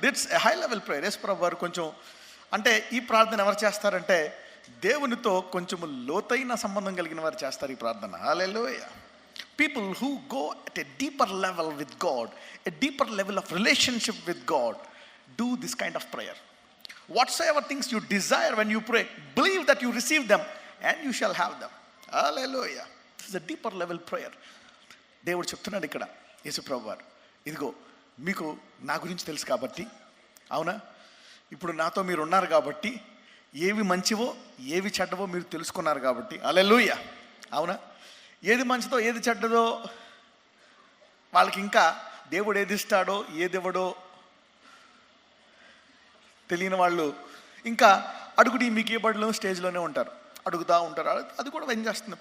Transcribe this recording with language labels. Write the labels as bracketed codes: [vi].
[te] దిట్స్ a high level prayer. యేసు ప్రభు వారు కొంచెం అంటే ఈ ప్రార్థన ఎవరు చేస్తారంటే దేవునితో కొంచెము లోతైన సంబంధం కలిగిన వారు చేస్తారు ఈ ప్రార్థన. హల్లెలూయా. [en] People who go at a deeper level with God, a deeper level of relationship with God, do this kind of prayer. Whatsoever things you desire when you pray, believe that you receive them and you shall have them. Hallelujah. This is a deeper level prayer. [te] దేవుడు చెప్తున్నాడు ఇక్కడ, యేసు ప్రభు వారు, ఇదిగో మీకు నా గురించి తెలుసు కాబట్టి, అవునా? ఇప్పుడు నాతో మీరు ఉన్నారు కాబట్టి, ఏవి మంచివో ఏవి చెడ్డవో మీరు తెలుసుకున్నారు కాబట్టి, హల్లెలూయా, అవునా? ఏది మంచిదో ఏది చెడ్డదో వాళ్ళకి ఇంకా దేవుడు ఏది ఇస్తాడో ఏది ఇవ్వడో తెలియని వాళ్ళు ఇంకా అడుగుడి మీకు ఏ బడిలో స్టేజ్లోనే ఉంటారు, అడుగుతూ ఉంటారు. అది కూడా ఏం చేస్తుంది?